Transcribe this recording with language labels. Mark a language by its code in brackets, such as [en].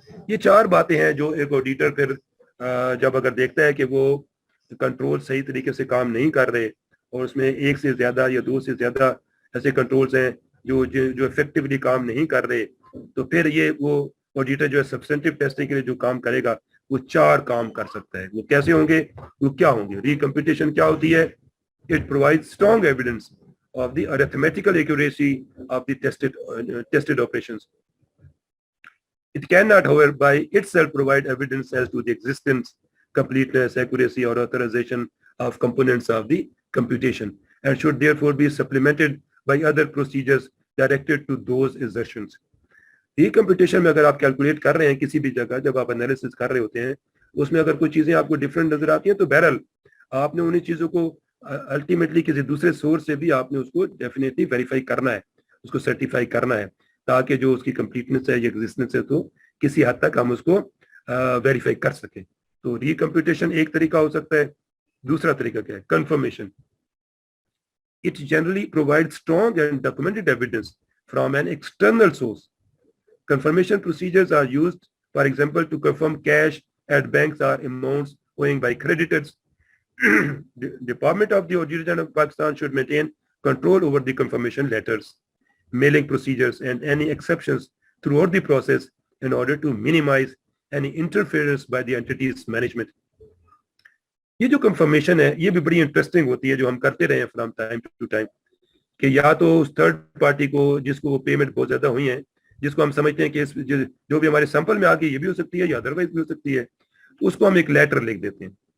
[ur] یہ 4 باتیں ہیں جو ایک آڈیٹر پھر جب اگر دیکھتا ہے کہ وہ کنٹرول صحیح طریقے سے کام نہیں کر رہے اور اس میں ایک سے زیادہ یا 2 سے زیادہ ایسے کنٹرولز ہیں جو افیکٹولی کام نہیں کر رہے, تو پھر یہ وہ آڈیٹر جو ہے سبسٹنٹیو ٹیسٹنگ کے لیے جو کام کرے گا وہ 4 کام کر سکتا ہے. وہ کیسے ہوں گے, وہ کیا ہوں گے؟ ریکمپیوٹیشن کیا ہوتی ہے؟ [en] It provides strong evidence of the arithmetical accuracy of the tested operations. It cannot, however, by itself provide evidence as to the existence, completeness, accuracy, or authorization of components of the computation, and should therefore be supplemented by other procedures directed to those assertions. [ur] ریکمپیوٹیشن میں اگر آپ calculate کر رہے ہیں کسی بھی جگہ, جب آپ انالیسس کر رہے ہوتے ہیں, اس میں اگر کوئی چیزیں آپ کو ڈفرینٹ نظر آتی ہیں تو بہرحال آپ نے انہیں چیزوں کو الٹیمیٹلی کسی دوسرے سورس سے بھی آپ نے اس کو ڈیفینیٹلی ویریفائی کرنا ہے, اس کو سرٹیفائی کرنا ہے, تاکہ جو اس کی کمپلیٹنس ہے یا ایگزسٹنس ہے تو کسی حد تک ہم اس کو ویریفائی کر سکیں. تو ریکمپیوٹیشن ایک طریقہ ہو سکتا ہے. دوسرا طریقہ کیا ہے؟ Confirmation. [en] It generally provides strong and documented evidence from an external source. Confirmation procedures are used, for example, to confirm cash at banks or amounts owing by creditors. The Department of the Auditor General of Pakistan should maintain control over the confirmation letters, mailing procedures, and any exceptions throughout the process in order to minimize any interference by the entity's management. [ur] یہ جو confirmation ہے یہ بھی بڑی interesting ہوتی ہے جو ہم کرتے رہے ہیں [en] from time to time, [ur] کہ یا تو اس تھرڈ پارٹی کو جس کو پیمنٹ بہت زیادہ ہوئی ہیں, جس کو ہم سمجھتے ہیں کہ جو بھی ہمارے سیمپل میں آ گئی یہ بھی ہو سکتی ہے یا ادروائز بھی ہو سکتی ہے, تو اس کو ہم ایک لیٹر لکھ دیتے ہیں.